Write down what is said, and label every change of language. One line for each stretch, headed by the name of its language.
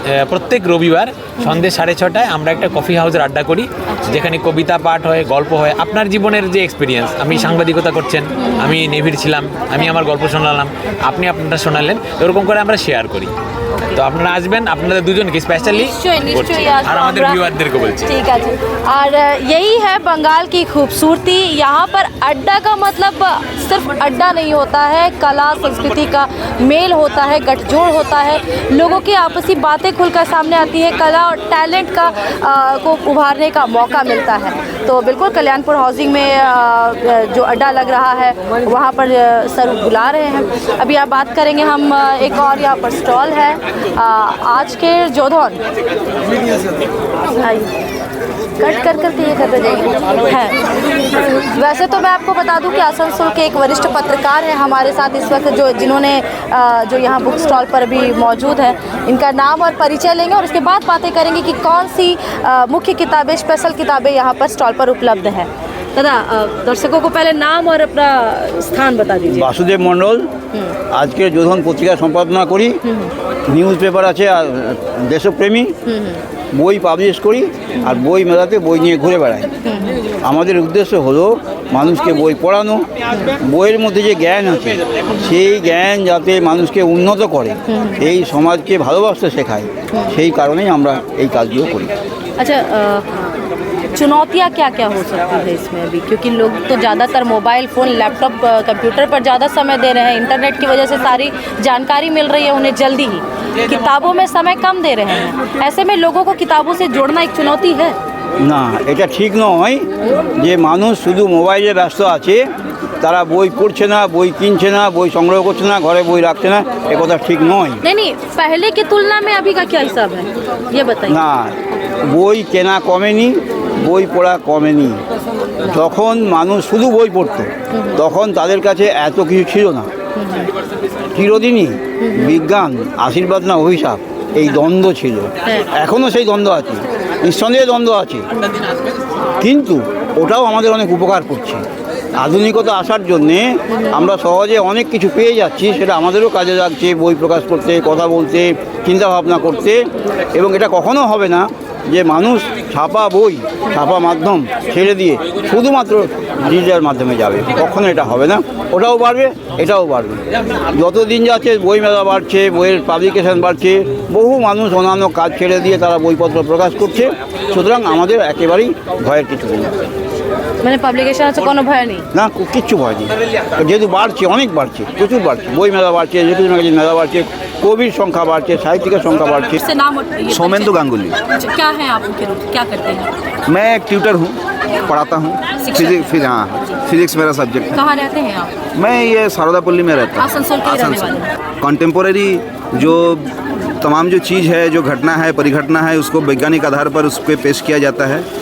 Bangla: প্রত্যেক রবিবার সন্ধ্যে 6:30টায় আমরা একটা কফি হাউসের আড্ডা করি, যেখানে কবিতা পাঠ হয়, গল্প হয়, আপনার জীবনের যে এক্সপিরিয়েন্স, আমি সাংবাদিকতা করছেন, আমি নেভির ছিলাম, আমি আমার গল্প শোনালাম, আপনি আপনারটা শোনালেন, এরকম করে আমরা শেয়ার করি। तो আপনারা আসবেন, আপনাদের দুজনকে স্পেশালি আর আমাদের ভিউয়ারদেরকে বলছি। ঠিক আছে।
Hindi: और यही है बंगाल की खूबसूरती। यहाँ पर अड्डा का मतलब सिर्फ अड्डा नहीं होता है, कला संस्कृति का मेल होता है, गठजोड़ होता है, लोगों की आपसी बातें खुलकर सामने आती है, कला और टैलेंट का को उभारने का मौका मिलता है। तो बिल्कुल कल्याणपुर हाउसिंग में जो अड्डा लग रहा है वहाँ पर सर बुला रहे हैं। अभी आप बात करेंगे हम, एक और यहाँ पर स्टॉल है आज के जोधौन, कट कर करके ये करते जाइए है। वैसे तो मैं आपको बता दूं कि आसनसोल के एक वरिष्ठ पत्रकार हैं हमारे साथ इस वक्त, जिन्होंने जो यहाँ बुक स्टॉल पर भी मौजूद है। इनका नाम और परिचय लेंगे और उसके बाद बातें करेंगे कि कौन सी मुख्य किताबें, स्पेशल किताबें यहाँ पर स्टॉल पर उपलब्ध हैं। दादा, दर्शकों को पहले नाम और अपना स्थान बता दीजिए।
Bangla: বাসুদেব মণ্ডল, আজকে যোধন পত্রিকা সম্পাদনা করি, নিউজ পেপার আছে আর দেশপ্রেমী, বই পাবলিশ করি আর বই মেলাতে বই নিয়ে ঘুরে বেড়াই। আমাদের উদ্দেশ্য হলো মানুষকে বই পড়ানো, বইয়ের মধ্যে যে জ্ঞান আছে সেই জ্ঞান যাতে মানুষকে উন্নত করে, এই সমাজকে ভালোবাসতে শেখায়, সেই কারণেই আমরা এই কাজগুলো করি।
Hindi: अच्छा, चुनौतियाँ क्या क्या हो सकती है इसमें अभी, क्योंकि लोग तो ज़्यादातर मोबाइल फ़ोन, लैपटॉप, कंप्यूटर पर ज़्यादा समय दे रहे हैं, इंटरनेट की वजह से सारी जानकारी मिल रही है उन्हें जल्दी ही, किताबों में समय कम दे रहे हैं। ऐसे में लोगों को किताबों से जोड़ना एक चुनौती है
Bangla: না, এটা ঠিক নয় যে মানুষ শুধু মোবাইলে ব্যস্ত আছে, তারা বই পড়ছে না, বই কিনছে না, বই সংগ্রহ করছে না, ঘরে বই রাখছে না, এ কথা ঠিক নয়।
Hindi: नहीं, पहले की तुलना में अभी का क्या हिसाब है ये बताइए।
Bangla: না, বই কেনা কমেনি, বই পড়া কমেনি। যখন মানুষ শুধু বই পড়তো তখন তাদের কাছে এত কিছু ছিল না। চিরদিনই বিজ্ঞান আশীর্বাদ না অভিশাপ এই দ্বন্দ্ব ছিল, এখনও সেই দ্বন্দ্ব আছে, নিঃসন্দেহে দ্বন্দ্ব আছে, কিন্তু ওটাও আমাদের অনেক উপকার করছে। আধুনিকতা আসার জন্যে আমরা সহজে অনেক কিছু পেয়ে যাচ্ছি, সেটা আমাদেরও কাজে লাগছে বই প্রকাশ করতে, কথা বলতে, চিন্তা ভাবনা করতে। এবং এটা কখনো হবে না যে মানুষ ছাপা বই, ছাপা মাধ্যম ছেড়ে দিয়ে শুধুমাত্র ডিজিটাল মাধ্যমে যাবে, কখনো এটা হবে না। ওটাও বাড়বে, এটাও বাড়বে। যত দিন যাচ্ছে বই মেলা বাড়ছে, বইয়ের পাবলিকেশন বাড়ছে, বহু মানুষ অন্যান্য কাজ ছেড়ে দিয়ে তারা বইপত্র প্রকাশ করছে। সুতরাং আমাদের একেবারেই ভয়ের কিছু নেই। মানে পাবলিকেশন আছে, কোনো ভয় নেই না, কিচ্ছু ভয় নেই। যেহেতু বাড়ছে, অনেক বাড়ছে, প্রচুর বাড়ছে, বই মেলা বাড়ছে, লিটারেচার ম্যাগাজিন মেলা বাড়ছে, কবির সংখ্যা বাড়ছে, সাহিত্যিকের সংখ্যা বাড়ছে।
Hindi: सोमेंदु गांगुली। क्या है आप उनके रूप, क्या करते हैं? मैं एक ट्यूटर हूँ, पढ़ाता हूँ हाँ, फिजिक्स मेरा सब्जेक्ट है। कहाँ रहते हैं आप? मैं ये सारदापल्ली में रहता हूँ। आसनसोल के रहने वाले हैं। कंटेम्पोरेरी जो तमाम जो चीज़ है, जो घटना है, परिघटना है, उसको वैज्ञानिक आधार पर उस पर पेश किया जाता है।